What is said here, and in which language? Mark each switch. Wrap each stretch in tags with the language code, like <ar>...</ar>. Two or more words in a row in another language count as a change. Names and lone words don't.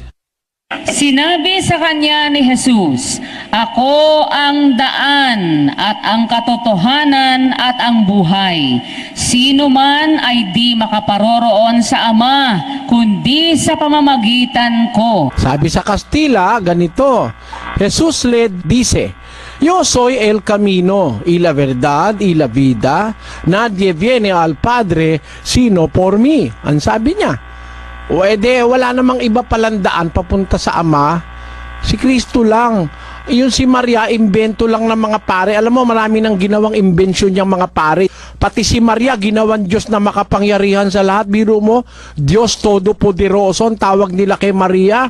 <tl>Sinabi sa kanya ni Jesus, "Ako ang daan at ang katotohanan at ang buhay. Sino man ay di makaparoroon sa Ama, kundi sa pamamagitan ko." Sabi sa Kastila, ganito,</tl> <es>Jesus le dice, "Yo soy el camino, y la verdad, y la vida. Nadie viene al Padre sino por mí."</es> <tl>Ang sabi niya. O ede, wala namang iba palandaan papunta sa Ama. Si Kristo lang. Yung si Maria, imbento lang ng mga pare. Alam mo, marami nang ginawang imbensyon yung mga pare. Pati si Maria, ginawan Diyos na makapangyarihan sa lahat. Biro mo, Diyos Todopoderoso, ang tawag nila kay Maria.</tl>